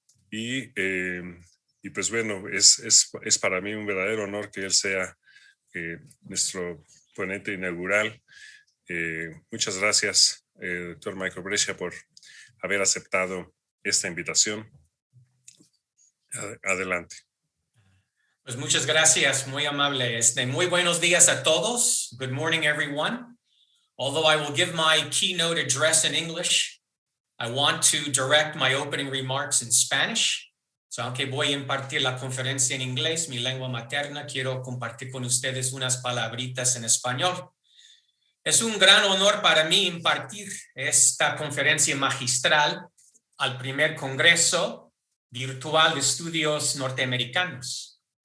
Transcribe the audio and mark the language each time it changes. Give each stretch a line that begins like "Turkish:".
Spanish: Y pues bueno, es para mí un verdadero honor que él sea nuestro ponente inaugural. Muchas gracias, doctor Michael Brescia, por haber aceptado esta invitación. Adelante. Pues muchas gracias, muy amable. Muy buenos días a todos.
English: Good morning, everyone. Although I will give my keynote address in English, I want to direct my opening remarks in Spanish.
Spanish: So, aunque voy a impartir la conferencia en inglés, mi lengua materna, quiero compartir con ustedes unas palabritas en español. Es un gran honor para mí impartir esta conferencia magistral al primer Congreso virtual de Estudios Norteamericanos.